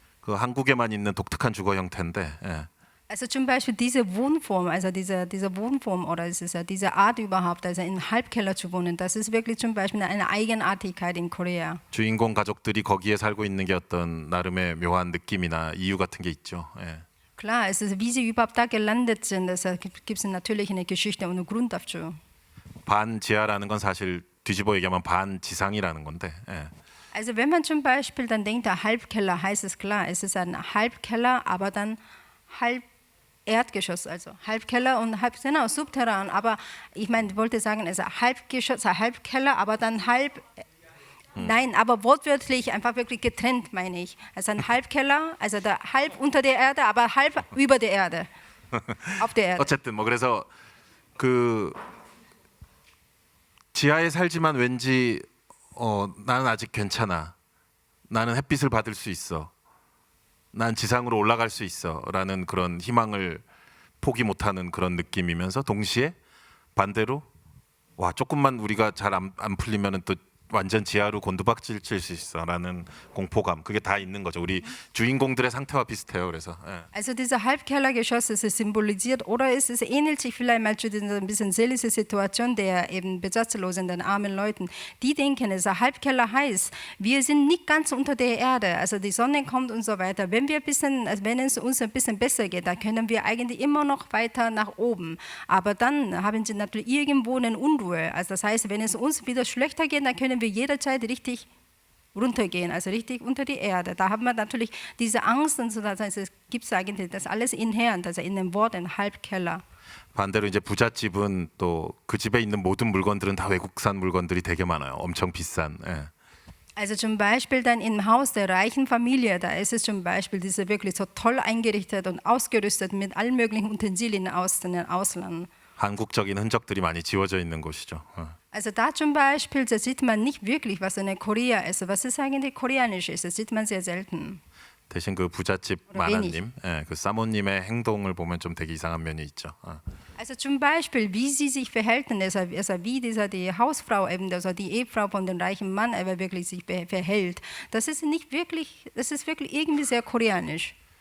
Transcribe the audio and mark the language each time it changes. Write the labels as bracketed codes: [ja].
[ko] 그 한국에만 있는 독특한 주거 형태인데. 예. [de] Also zum Beispiel diese Wohnform, also diese Wohnform oder diese Art überhaupt, also in Halbkeller zu wohnen, das ist wirklich zum Beispiel eine Eigenartigkeit in Korea. [ko] 주인공 가족들이 거기에 살고 있는 게 어떤 나름의 묘한 느낌이나 이유 같은 게 있죠. 예. [de] Klar, es ist, wie sie überhaupt da gelandet sind, gibt es natürlich eine Geschichte und einen Grund dafür. [ko] 반지하라는 건 사실 뒤집어 얘기하면 반지상이라는 건데. 예. [de] Also wenn man zum Beispiel dann denkt, der Halbkeller, heißt es klar, es ist ein Halbkeller, aber dann halb Erdgeschoss, also Halbkeller und genau, subterran. Aber ich meine, ich wollte sagen, es ist ein Halbgeschoss, ein Halbkeller, aber dann halb. Nein, aber wortwörtlich einfach wirklich getrennt, meine ich. Also ein Halbkeller, also der halb unter der Erde, aber halb über der Erde. Auf der Erde. [ko] 어쨌든 뭐 그래서 그 지하에 살지만 왠지 나는 아직 괜찮아. 나는 햇빛을 받을 수 있어. 난 지상으로 올라갈 수 있어라는 그런 희망을 포기 못하는 그런 느낌이면서 동시에 반대로 와 조금만 우리가 잘 안 풀리면은 또 완전 지하로 곤두박질 칠 수 있어라는 공포감 그게 다 있는 거죠. 우리 주인공들의 상태와 비슷해요. 그래서. 예. [de] Also diese Halbkellergeschosse, es symbolisiert oder es ähnelt sich vielleicht mal zu dieser ein bisschen seelische Situation der eben Besatzlosen, den armen Leuten. Die denken, es ist Halbkeller heiß. Wir sind nicht ganz unter der Erde, also die Sonne kommt und so weiter. Wenn es uns ein bisschen besser geht, dann können wir eigentlich immer noch weiter nach oben. Aber dann haben sie natürlich irgendwo eine Unruhe. Also das heißt, wenn es uns wieder schlechter geht, dann können wir jederzeit richtig runtergehen, also richtig unter die Erde. Da haben wir natürlich diese Angst und so, das heißt, es gibt eigentlich das alles inhärent, also in dem Wort ein Halbkeller. [ko] 반대로 이제 부잣집은 또 그 집에 있는 모든 물건들은 다 외국산 물건들이 되게 많아요. 엄청 비싼. 예. [de] Also zum Beispiel dann im Haus der reichen Familie, da ist es zum Beispiel diese wirklich so toll eingerichtet und ausgerüstet mit allen möglichen Utensilien aus dem Ausland. [ko] 한국적인 흔적들이 많이 지워져 있는 곳이죠. [de] Also da zum Beispiel, da sieht man nicht wirklich, was eine Korea ist. Was ist eigentlich koreanisch ist, das sieht man sehr selten. [ko] 대신 그 부잣집 마나님, 예, 그 사모님의 행동을 보면 좀 되게 이상한 면이 있죠. [de] Also zum Beispiel, wie sie sich verhalten, also wie die Hausfrau, eben, also die Ehefrau von dem reichen Mann, aber wirklich sich verhält, das ist nicht wirklich, das ist wirklich irgendwie sehr koreanisch.